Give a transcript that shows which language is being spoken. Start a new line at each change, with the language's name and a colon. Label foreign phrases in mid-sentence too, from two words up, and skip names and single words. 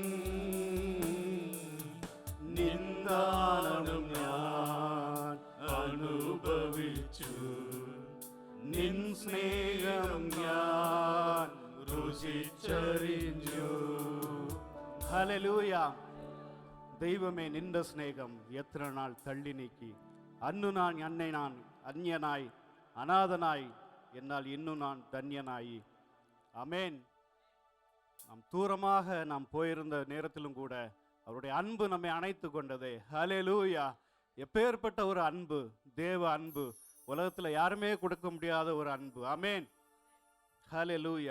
Malayalam: നിന്ദാനം ഞാൻ അനുഭവിച്ചു, നിൻ സ്നേഹം ഞാൻ രുചിച്ചറിഞ്ഞു. ഹല്ലേലൂയ. ദൈവമേ, നിന്റെ സ്നേഹം എത്ര നാൾ തള്ളി നീക്കി. അന്നു ഞാൻ അന്യനായി അനാഥനായി, എന്നാൽ ഇന്നു ഞാൻ ധന്യനായി.
Tamil: ஆமென். நாம் தூரமாக நாம் போயிருந்த நேரத்திலும் கூட அவருடைய அன்பு நம்மை அணைத்து கொண்டதே. ஹல்லேலூயா. எப்பேற்பட்ட ஒரு அன்பு, தேவ அன்பு, உலகத்தில் யாருமே கொடுக்க முடியாத ஒரு அன்பு. ஆமென். ஹல்லேலூயா.